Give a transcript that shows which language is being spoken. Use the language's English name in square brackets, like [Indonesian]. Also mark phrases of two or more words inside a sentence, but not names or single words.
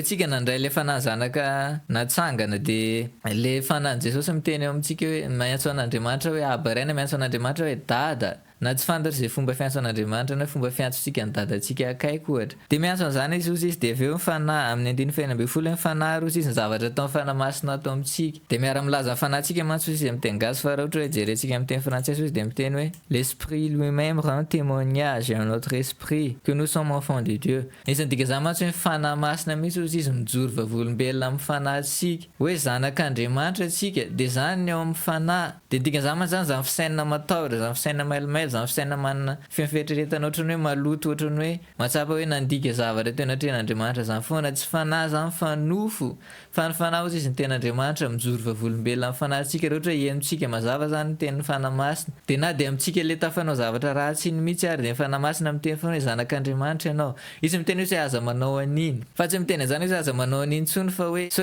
[Malagasy] tsika nandray le fanahy zanaka natsangana de le fanahin Jesosy miteny eo amintsika hoe miantso an'Andriamanitra hoe aba ray na miantso an'Andriamanitra hoe dada na tsy fantatra zay fomba fiantso an'Andriamanitra na fomba fiantsontsika ny dadantsika akaiky ohatra de miantso an'izany izy ozy izy de aveo ny fanahy amin'ny 15 fanahy rozy izy ny zavatra atao fanahymasina atao amintsika de miara-milaza fanahintsika mantsy izy amin'ny teny gasy fa raha ohatra hoe jerentsika amin'ny teny frantsay ozy de miteny hoe [French] l'esprit lui-même rend témoignage à notre esprit que nous sommes enfants de Dieu [Malagasy] izy ndika zany mantsy hoe fanahymasina mihitsy ozy izy mijoro vavolombelona amin'ny fanahintsika hoe zanak'Andriamanitra atsika de zany ny ao amin'ny fanahy de dikan'izany mantsy zany fisainana matahotra zany fisainana mailomailo zany fisainana manana fieritreretana ohatrany hoe maloto ohatrany hoe matsapa hoe nandika zavatra teo natren'Andriamanitra zany foana tsy fanahy zany fa nofo fa ny fanahy ozy izy ny ten'Andriamanitra mijoro vavolombelona amin'ny fanahintsika raha ohatra hoe henontsika mazava zany tenin'ny fanahymasina de na de amintsika le tafanao zavatra ratsy iny mihitsy ary de ny fanahymasina miteny foana hoe zanak'Andriamanitra ianao izy miteny hoe aza manao an'iny fa tsy miteny zany hoe aza manao an'iny tsony fa hoe sao